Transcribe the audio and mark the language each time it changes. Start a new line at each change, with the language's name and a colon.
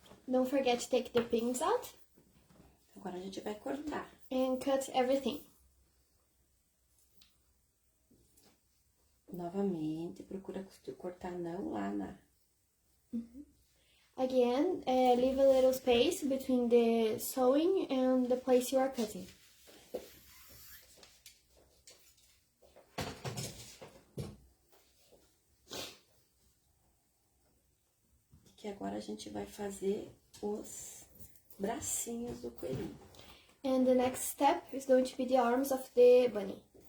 English: Don't forget to take the pins out
Portuguese: Agora a gente vai cortar.
English: and cut everything.
Portuguese: Novamente, procura cortar não lá na...
English: Again, leave a little space between the sewing and the place you are cutting.
Portuguese: Que agora a gente vai fazer os bracinhos do coelhinho.
English: And the next step is going to be the arms of the bunny.